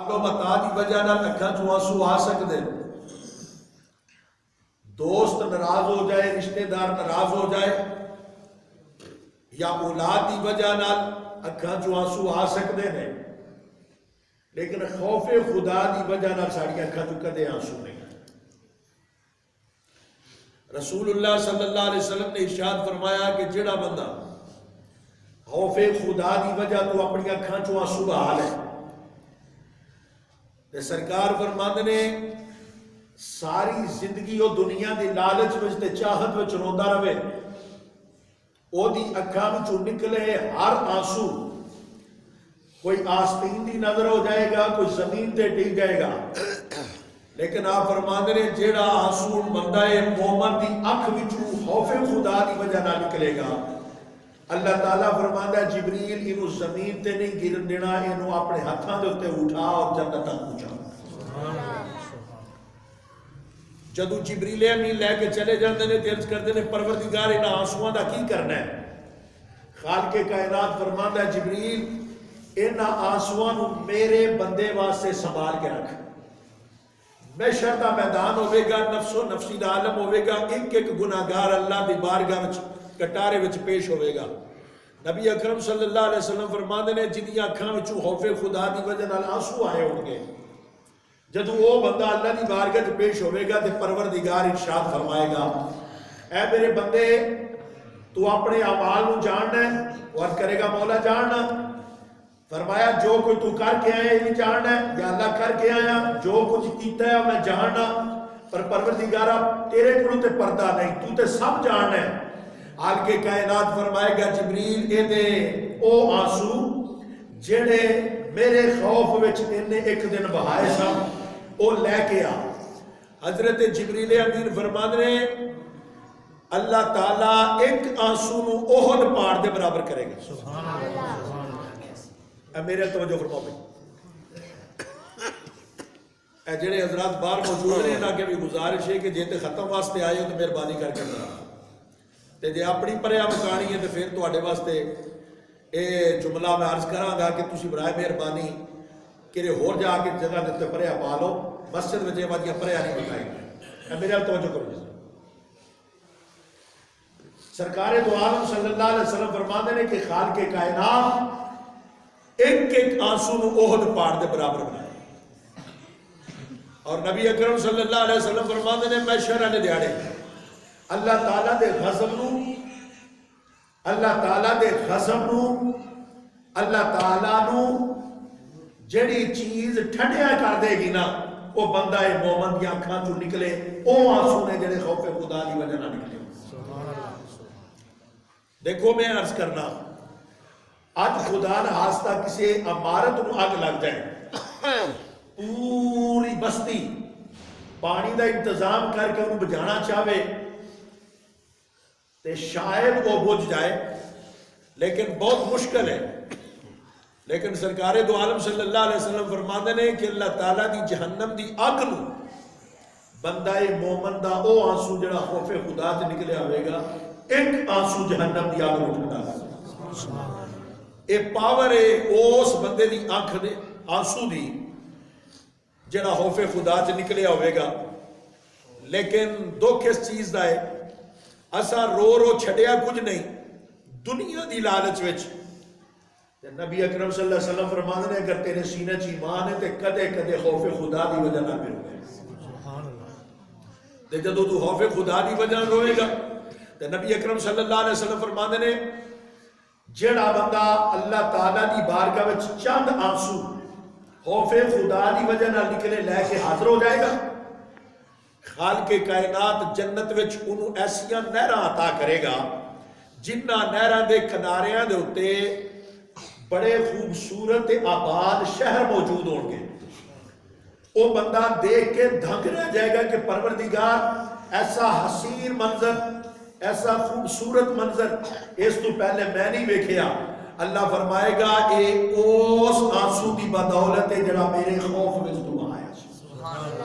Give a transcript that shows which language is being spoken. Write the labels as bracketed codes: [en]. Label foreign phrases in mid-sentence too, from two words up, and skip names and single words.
[pa] و متا دی وجہ نال اکھاں چوں آنسو آ سکدے، دوست ناراض ہو جائے، رشتہ دار ناراض ہو جائے، یا اولاد دی وجہ نال اکھاں چوں آنسو آ سکدے نے، لیکن خوف خدا دی وجہ نال ساڈی اکھاں چوں کدے آنسو نہیں۔ رسول اللہ [ar] صلی اللہ علیہ وسلم [pa] نے ارشاد فرمایا کہ جڑا بندہ خوف خدا دی وجہ تو اپنی اکھاں چوں آنسو بہا لے تے سرکار فرماندے نے ساری زندگی وہ دنیا دی لالچ وچ تے چاہت وچ روندا رہے، او دی اکھاں وچوں نکلے ہر آنسو کوئی آستین دی نظر ہو جائے گا، کوئی زمین تے ٹک جائے گا، لیکن آپ فرماندے نے جیڑا آنسو بندہ مومن دی اکھ وچوں خوف خدا دی وجہ نہ نکلے گا، اللہ تعالیٰ فرماندا ہے جبریل اینو زمین تے نہیں گرن دینا، اینو اپنے ہاتھاں دے اوتے اٹھا اور جنت تک پہنچا۔ جدو جبریل امین لے کے چلے جاندے نے تے عرض کردے نے پروردگار انہاں آنسواں دا کی کرنا ہے؟ خالق کائنات فرماندا ہے جبریل انہاں آنسواں نو میرے بندے واسطے سنبھال کے رکھ، محشر دا میدان ہوے گا، نفس و نفسی دا عالم ہوے گا، ایک ایک گناہگار اللہ دی بارگاہ وچ کٹارے وچ پیش ہوے گا۔ نبی اکرم [ar] صلی اللہ علیہ وسلم [pa] فرماندے نے جدیاں اکھاں وچوں خوف خدا دی وجہ نال آنسو آئے ہون گے، جدو وہ بندہ اللہ دی بارگاہ وچ پیش ہوے گا تے پروردگار ارشاد فرمائے گا اے میرے بندے تو اپنے اعمال نو جاننا ہے؟ وہ عرض کرے گا مولا جاننا، فرمایا جو کوئی تو کر کے آیا یہ جاننا ہے یا اللہ کر کے آیا؟ جو کچھ کیتا ہے میں جاننا، پر پروردگارا تیرے کولوں تے پردہ نہیں، تو تے سب جاننا ہے۔ آل کے کائنات فرمائے گا جبریل اے دے او آنسو جڑے میرے خوف وچ انہیں ایک دن بہائے سن او لے کے آ۔ حضرت جبریل امین فرماندے نے اللہ تعالیٰ ایک آنسو نو احد پہاڑ دے برابر کرے گا۔ [ar] سبحان اللہ۔ [pa] اے میرے توجہ فرماؤ بھائی، اے جڑے حضرات باہر موجود ہیں انہاں کے بھی گزارش ہے کہ جے تے ختم واسطے آئے ہو تو مہربانی کر کے کرا، تے جے اپنی پریا مکانی ہے تو پھر تواڈے واسطے اے جملہ میں عرض کراں گا کہ تسی برائے مہربانی کہ ہور جا کے جگہ دے پریا پا لو، مسجد وچ یہ وادیاں پریا نہیں بتائیں گے۔ اے میرے توجہ کرو جی، سرکار دو عالم [ar] صلی اللہ علیہ وسلم [pa] فرماندے نے کہ خالق کائنات ایک ایک آنسو نو احد پہاڑ دے برابر بنائے، اور نبی اکرم [ar] صلی اللہ علیہ وسلم [pa] فرماندے نے محشر والے دیہاڑے اللہ تعالیٰ دے غضب نو، اللہ تعالیٰ دے غضب نو، اللہ تعالیٰ نو جڑی چیز ٹھنڈیا کر دے گی نا وہ بندہ مومن دی اکھاں چوں نکلے، او آنسو نے جڑے خوف خدا دی وجہ نہ نکلے۔ دیکھو میں عرض کرنا اج خدا نہ ہاستہ کسی عمارت نو اگ لگ جائے، پوری بستی پانی دا انتظام کر کے انہوں بجانا چاہے تے شاید وہ بجھ جائے، لیکن بہت مشکل ہے۔ لیکن سرکار دو عالم [ar] صلی اللہ علیہ وسلم [pa] فرماندے نے کہ اللہ تعالیٰ دی جہنم دی اگ نو بندہ مومن دا او آنسو جڑا خوف خدا سے نکلے ہوئے گا، ایک آنسو جہنم دی اگ نو ٹھنڈا کر۔ اے پاور ہے اس بندے دی آنکھ دے آنسو دی جڑا خوف خدا سے نکلے ہوئے گا۔ لیکن دکھ اس چیز دا ہے اسا رو رو چھڑیا کچھ نہیں دنیا دی لالچ وچ۔ نبی اکرم [ar] صلی اللہ علیہ وسلم [pa] فرماندے نے اگر تیرے سینے چ ایمان ہے تے کدے کدے خوف خدا دی وجہ نہ رو گے، تے جدوں تو خوف خدا دی وجہ نہ روئے گا تے نبی اکرم [ar] صلی اللہ علیہ وسلم [pa] فرماندے نے جڑا بندہ اللہ تعالیٰ دی بارگاہ وچ چند آنسو خوف خدا دی وجہ نہ نکلے لے کے حاضر ہو جائے گا، خالق کائنات جنت وچ انہوں ایسیاں نہراں عطا کرے گا جنہ نہراں دے کناریاں دے اتے بڑے خوبصورت آباد شہر موجود ہوں گے۔ وہ بندہ دیکھ کے دھنگ رہ جائے گا کہ پروردگار ایسا حسین منظر، ایسا خوبصورت منظر اس تو پہلے میں نہیں ویکھیا۔ اللہ فرمائے گا اے اس آنسو دی بدولت ہے جڑا میرے خوف میں تو آیا۔